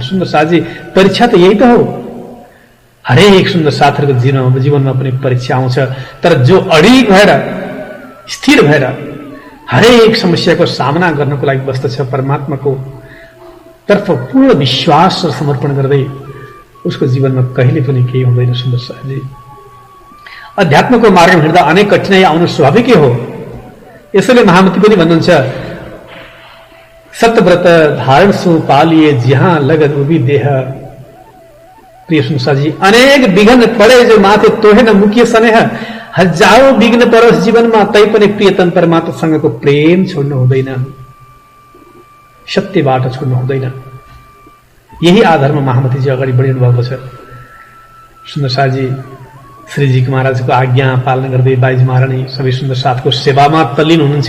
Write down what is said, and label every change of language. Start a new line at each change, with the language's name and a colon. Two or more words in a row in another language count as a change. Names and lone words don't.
Nepali: सुन्दर साथी, परीक्षा त यही त हो। हरेक सुन्दर साथीहरूको जीवनमा पनि परीक्षा आउँछ, तर जो अडिग भएर स्थिर भएर हरेक समस्याको सामना गर्नको लागि बस्दछ, परमात्माको तर्फ पूर्ण विश्वास र समर्पण गर्दै उसको जीवनमा कहिले पनि केही हुँदैन। सुन्दर साथी, अध्यात्मको मार्गमा हिँड्दा अनेक कठिनाई आउनु स्वाभाविकै हो। यसैले महामती पनि भन्नुहुन्छ,
Hindi: सतव्रत धारण सु पालिए जहाँ लगन उभी देह। प्रिय सुनसाजी, अनेक विघ्न पड़े जो माथे तोहे न मुकिए स्नेह।
Nepali: हजारौं विघ्न परोस् जीवनमा, तैपनि प्रियतम परमात्मासँगको प्रेम छोड्नु हुँदैन, सत्यबाट छोड्नु हुँदैन। यही आधारमा महामतीजी अगाडि बढिनु भएको छ। सुन्दर साथी, श्रीजी महाराजको आज्ञा पालन गर्दै बाइज महारानी सबै सुन्दर साथको सेवामा तल्लीन हुनुहुन्छ।